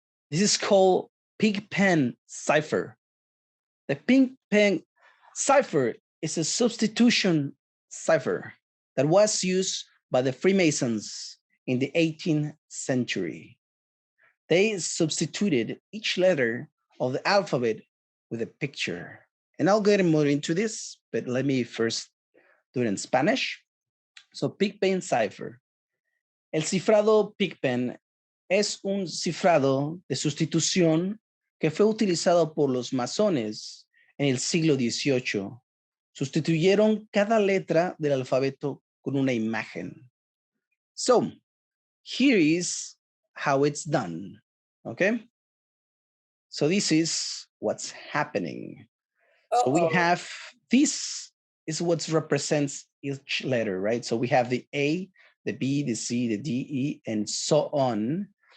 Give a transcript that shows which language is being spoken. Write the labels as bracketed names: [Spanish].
[English] This is called Pig Pen Cipher. The Pig Pen Cipher is a substitution cipher that was used by the Freemasons in the 18th century. They substituted each letter of the alphabet with a picture. And I'll get more into this, but let me first do it in Spanish. So Pig Pen Cipher. [Spanish] El cifrado Pig Pen es un cifrado de sustitución que fue utilizado por los masones en el siglo XVIII. Sustituyeron cada letra del alfabeto con una imagen. [English] So, here is how it's done, okay? So this is what's happening. So we have, this is what represents each letter, right? So we have the A, the B, the C, the D, E, and so on.